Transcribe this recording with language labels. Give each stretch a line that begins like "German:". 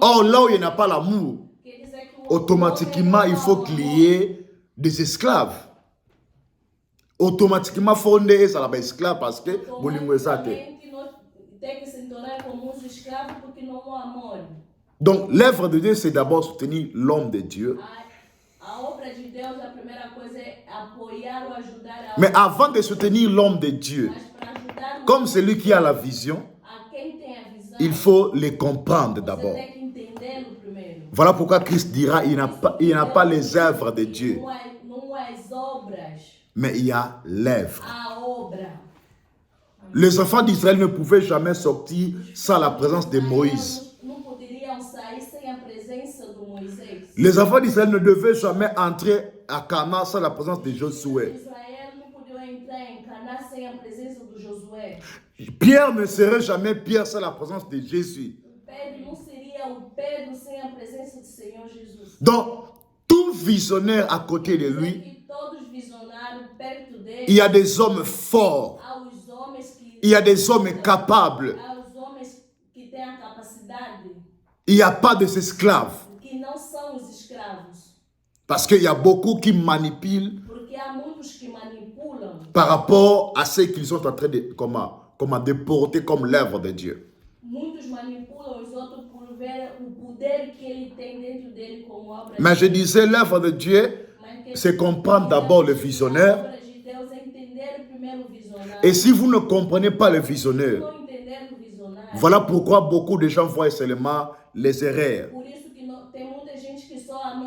French: Or là où il n'y a pas l'amour,
Portuguese: Quer dizer que o
French: automatiquement il faut qu'il y ait des esclaves. Automatiquement faut que ça la esclave parce que bolingwe ça te.
Portuguese: Tem que se tornar como os escravos porque não há amor.
French: Donc l'œuvre de Dieu c'est d'abord soutenir l'homme de Dieu.
Portuguese: A obra de Deus, a primeira coisa é apoiar ou ajudar a
French: Mais avant de soutenir l'homme de Dieu,
Portuguese: Mas para ajudar
French: comme celui qui a la vision,
Portuguese: a quem tem a visão,
French: il faut les comprendre
Portuguese: você
French: d'abord.
Portuguese: tem que entendê-lo primeiro.
French: Voilà pourquoi Christ dira il n'y a pas les œuvres de Dieu,
Portuguese: Não há as obras,
French: mais il y a l'œuvre.
Portuguese: a obra.
French: Les enfants d'Israël ne pouvaient jamais sortir sans la présence de Moïse.
Portuguese: Não poderiam sair sem a presença do Moisés.
French: Les enfants d'Israël ne devaient jamais entrer à Canaan sans la présence de Josué.
Portuguese: Israel não podia entrar em Canaã sem a presença do Josué.
French: Pierre ne serait jamais Pierre sans la présence de Jésus.
Portuguese: Pedro não seria o Pedro sem a presença do Senhor Jesus.
French: Donc, tout visionnaire à côté de lui,
Portuguese: Que todos visionários perto dele,
French: il y a des hommes forts,
Portuguese: há os homens que
French: il y a des hommes capables,
Portuguese: há os homens que têm a capacidade,
French: il n'y a pas d'esclaves.
Portuguese: que não são os escravos,
French: Parce qu'il y a beaucoup qui manipulent
Portuguese: porque há muitos que manipulam
French: par rapport à ce qu'ils sont en train de, comment de porter comme l'œuvre de Dieu.
Portuguese: muitos manipulam os outros por ver o poder que ele tem dentro dele como obra.
French: Mais je disais, l'œuvre de Dieu, c'est comprendre d'abord le visionnaire.
Portuguese: A obra de Deus é entender primeiro o visionário.
French: Et si vous ne comprenez pas le visionnaire,
Portuguese: Não entender o visionário.
French: voilà pourquoi beaucoup de gens voient seulement les erreurs.
Portuguese: Por isso que tem muita gente que só